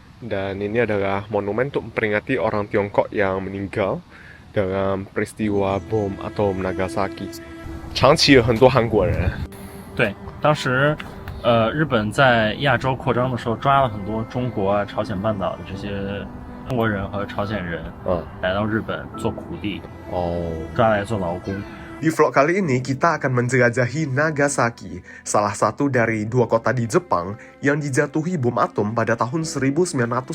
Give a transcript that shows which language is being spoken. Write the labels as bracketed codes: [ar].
[id] Dan ini adalah monumen untuk memperingati orang Tiongkok yang meninggal dalam peristiwa bom atom Nagasaki. [zh] 长期有很多韩国人。对，当时，日本在亚洲扩张的时候，抓了很多中国啊、朝鲜半岛的这些中国人和朝鲜人，来到日本做苦力，抓来做劳工。 [id] Di vlog kali ini kita akan menjelajahi Nagasaki, salah satu dari dua kota di Jepang yang dijatuhi bom atom pada tahun 1945.